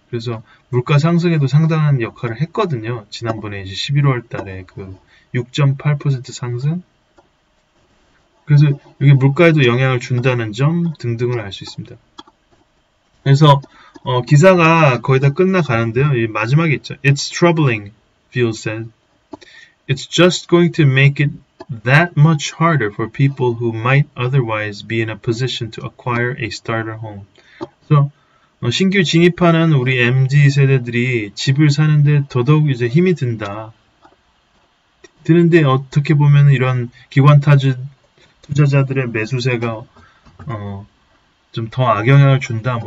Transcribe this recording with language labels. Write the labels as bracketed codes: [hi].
[ko] 그래서 물가 상승에도 상당한 역할을 했거든요. 지난번에 이제 11월 달에 그 6.8% 상승. 그래서 여기 물가에도 영향을 준다는 점 등등을 알 수 있습니다. 그래서 기사가 거의 다 끝나가는데요. 이 마지막에 있죠. [en] It's troubling, Fields said. It's just going to make it that much harder for people who might otherwise be in a position to acquire a starter home. [ko] 그래서 신규 진입하는 우리 MZ 세대들이 집을 사는데 더더욱 이제 힘이 든다. 드는데 어떻게 보면 이런 기관 투자자들의 매수세가 좀 더 악영향을 준다.